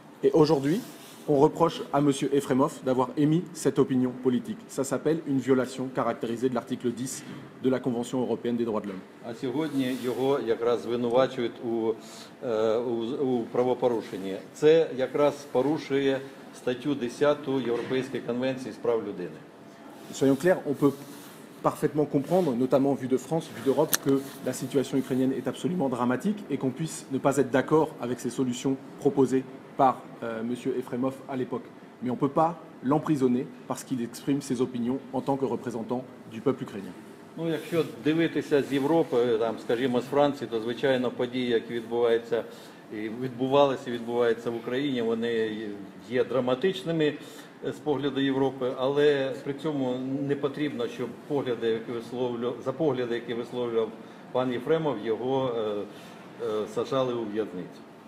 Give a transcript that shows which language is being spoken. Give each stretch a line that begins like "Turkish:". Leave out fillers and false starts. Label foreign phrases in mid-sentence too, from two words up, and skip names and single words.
French: Et aujourd'hui, On reproche à M. Efremov d'avoir émis cette opinion politique. Ça s'appelle une violation caractérisée de l'article 10 de la Convention européenne des droits de l'homme.
Ukrainian: А сьогодні його якраз звинувачують у правопорушенні. Це якраз порушує статтю 10 Європейської конвенції з прав людини.
French: Soyons clairs, on peut parfaitement comprendre, notamment vu de France, vu d'Europe, que la situation ukrainienne est absolument dramatique et qu'on puisse ne pas être d'accord avec ces solutions proposées par M. Efremov à l'époque. Mais on ne peut pas l'emprisonner parce qu'il exprime ses opinions en tant que représentant du peuple ukrainien.
Ukrainian: Ну, якщо дивитися з Європи, там, скажімо, з Франції, то, звичайно, події, які відбуваються і відбувалися і відбуваються в Україні, вони є драматичними з погляду Європи, але при цьому не потрібно, щоб за погляди, які висловлював пан Єфремов, його саджали у в'язницю.